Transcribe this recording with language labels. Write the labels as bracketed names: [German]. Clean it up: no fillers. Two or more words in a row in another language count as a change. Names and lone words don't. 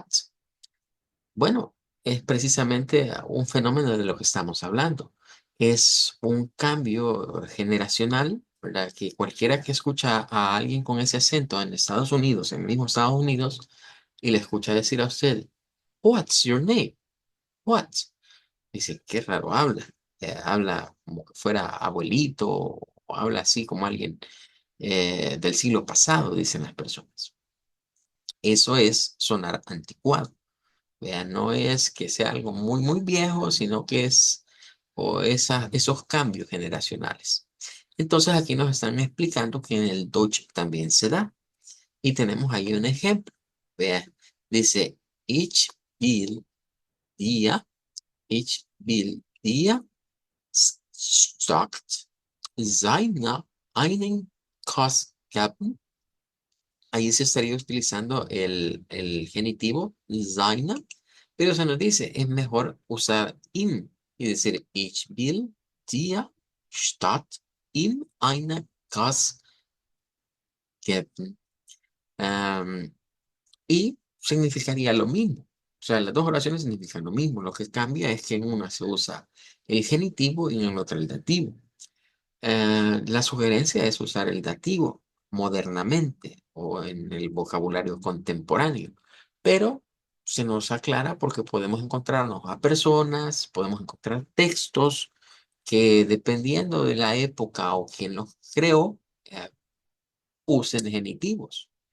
[Spanish] Bueno, es precisamente un fenómeno de lo que estamos hablando. Es un cambio generacional, ¿verdad? Que cualquiera que escucha a alguien con ese acento en Estados Unidos, en el mismo Estados Unidos, y le escucha decir a usted, [English] What's your name? What? [Spanish] Dice, qué raro habla. Habla como que fuera abuelito o habla así como alguien del siglo pasado, dicen las personas. Eso es sonar anticuado. Vean, no es que sea algo muy, muy viejo, sino que es esos cambios generacionales. Entonces aquí nos están explicando que en el Dutch también se da. Y tenemos ahí un ejemplo. Vean, dice, [German] ich will dir, ich will dir sagt seine einen Kuss geben. [Spanish] Ahí se estaría utilizando el genitivo seine, pero se nos dice, es mejor usar ihm y decir, [German] ich will dir statt ihm eine Kuss geben. Am, [Spanish] y significaría lo mismo. O sea, las dos oraciones significan lo mismo. Lo que cambia es que en una se usa el genitivo y en la otra el dativo. La sugerencia es usar el dativo modernamente o en el vocabulario contemporáneo, pero se nos aclara porque podemos encontrarnos a personas, podemos encontrar textos que dependiendo de la época o quien los creó, usen genitivos.